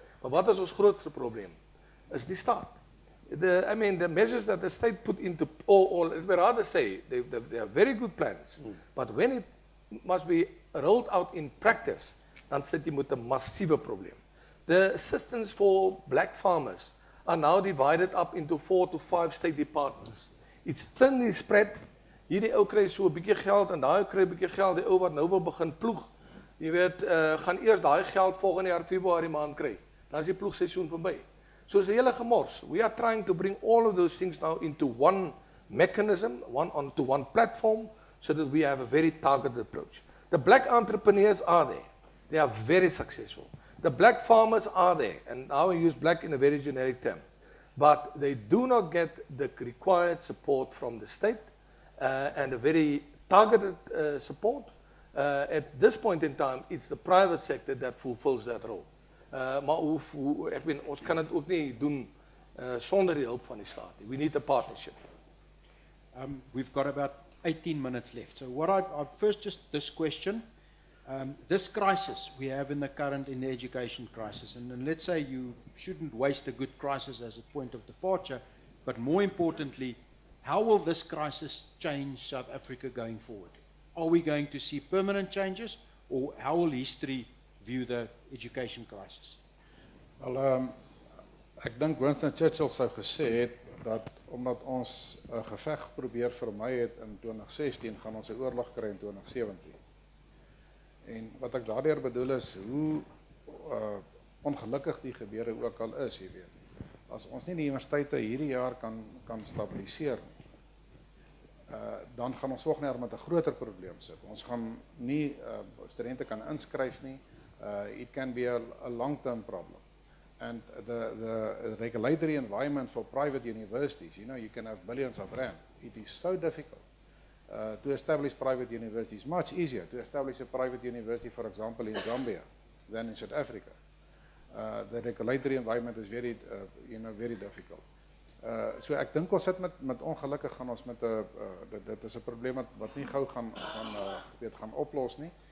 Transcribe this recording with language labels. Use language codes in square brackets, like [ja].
[af] Maar wat is ons grootste probleem? Is die staat. [en] The measures that the state put into, or let me rather say, they are very good plans, but when it must be rolled out in practice, [af] dan sit jy met 'n massiewe probleem. [en] The assistance for black farmers are now divided up into 4 to 5 state departments. It's thinly spread. [af] Hierdie ou kry so 'n bietjie geld en daai kry 'n bietjie geld, die ou wat nou wil begin ploeg. Jy weet, gaan eers daai geld volgende jaar Februarie maand kry. Dan is die ploegseisoen verby. So is 'n hele gemors. [en] We are trying to bring all of those things now into one mechanism, onto one platform, so that we have a very targeted approach. The black entrepreneurs are there. They are very successful. The black farmers are there, and now I use black in a very generic term, but they do not get the required support from the state and a very targeted support. At this point in time, it's the private sector that fulfills that role. [af] Maar ons kan dit ook nie doen sonder die hulp van die staat. [en] We need a partnership. We've got about 18 minutes left. So what I first just this question, this crisis we have in the education crisis, and let's say you shouldn't waste a good crisis as a point of departure, but more importantly, how will this crisis change South Africa going forward? Are we going to see permanent changes, or how will history view the education crisis? [af] Wel, ek dink Winston Churchill sou gesê het dat omdat ons 'n geveg probeer vermy het in 2016, gaan ons 'n oorlog kry in 2017. En wat ek daardeur bedoel is hoe ongelukkig die gebeure ook al is, jy weet. As ons nie die universiteite hierdie jaar kan stabiliseer nie, dan gaan ons volgende jaar met 'n groter probleem sit. Ons gaan nie studente kan inskryf nie. [en] It can be a long-term problem. And the regulatory environment for private universities, you can have billions of rand. It is so difficult to establish private universities. Much easier to establish a private university, for example, in Zambia than in South Africa. The regulatory environment is very, very difficult. [af] So ek dink ons sit met ongelukkig gaan ons met dit is 'n probleem wat nie gou gaan oplos nie.